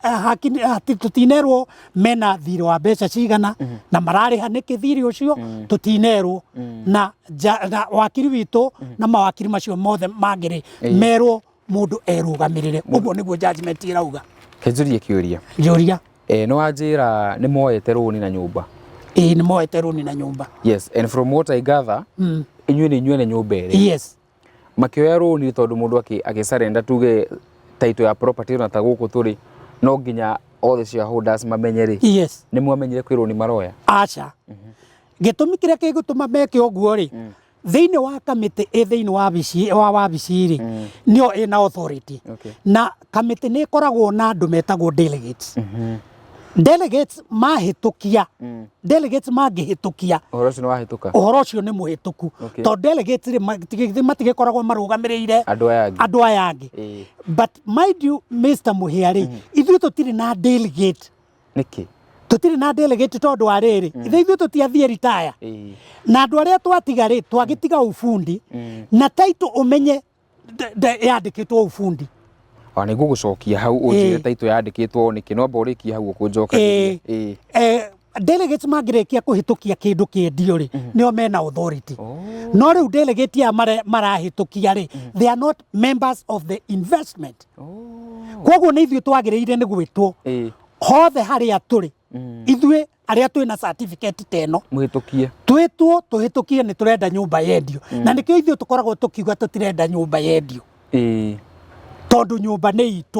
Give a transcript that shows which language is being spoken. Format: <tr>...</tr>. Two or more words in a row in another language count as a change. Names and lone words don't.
<ki>tutinerwo mena thirĩ wa mbeca cigana na marariha niki thirĩ ucio tutinerwo na wakiri witu na mawakiri macio mothe mangiri merwo mundu erugamirire uguo niguo judgment irauga. Kenjurie kiuria no wanjira ni moete runi na nyumba ni moete runi na nyumba.</ki> <en>Yes, and from what I gather</en> <ki>inyuĩ nĩ nyumba ĩrĩ.</ki> <en>Yes,</en> <ki>makioya runi tondu mundu akisurrender tuge title ya property na ta gũkũ turi no nginya</ki> <en>all the shareholders</en> <ki>mamenyere.</ki> <en>Yes,</en> <ki>ni mwamenyere kwirwo ni maroya acha gitumi kiria kigutuma meke uguo ri thiini wa kamiti thiini wa wabici ri nio ina authority na kamiti ni ikoragwo na andu metagwo delegates. Delegates mahitukia delegates mangihitukia uhoro ucio ni wahituka uhoro ucio ni muhituku to delegates matigikoragwo marugamiriire andu aya angi</ki> <en>but mind you Mr.</en> <ki>Muhiari ithuĩ tutire na delegate niki tutire na delegate tondu wa riri ithuĩ tutiathie retire na andu aria twatigari twagitiga Ufundi na title umenye yandikitwo Ufundi ani gugucokia hau unjire title yandikitwo niki no mborikia hau ukunjoka delegates mangirikia kuhitukia kindu kiendio ri nio mena authority no riu delegate ya marahitukia ri</ki> <en>they are not members of the investment</en> <ki>koguo ni ithuĩ twagiriire ni gwitwo hothe haria turi ithuĩ aria twina certificate teno muhitukie twitwo tuhitukie ni turenda nyumba yendio na nikio ithuĩ tukoragwo tukiuga tutirenda nyumba yendio tondu nyumba ni itu</ki>